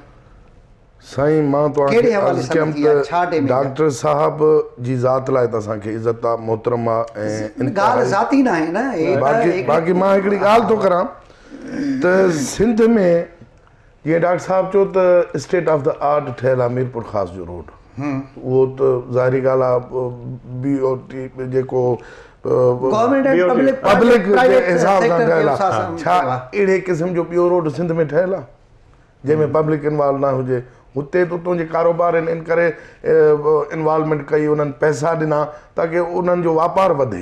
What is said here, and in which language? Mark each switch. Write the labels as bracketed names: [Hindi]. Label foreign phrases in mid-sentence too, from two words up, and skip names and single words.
[Sindhi] साईं मां तव्हांखे डॉक्टर साहब जी ज़ात लाइ त असांखे इज़त आहे मोहतरम आहे ऐं ॻाल्हि ज़ाती न आहे न बाक़ी मां हिकिड़ी ॻाल्हि थो करां त सिंध में जीअं डॉक्टर साहब चयो त [English] state of the art [Sindhi] ठहियलु आहे मीरपुर ख़ासि जो रोड उहो त ज़ाहिरी ॻाल्हि आहे BOT जेको पब्लिक जे हिसाब सां ठहियलु आहे छा अहिड़े क़िस्म जो ॿियो रोड सिंध में ठहियलु आहे जंहिंमें [English] public involve [Sindhi] न हुजे हुते तो तुंहिंजे कारोबार इन करे इन्वॉल्वमेंट कई, उन्हनि पैसा ॾिना ताकी उन्हनि जो वापारु वधे।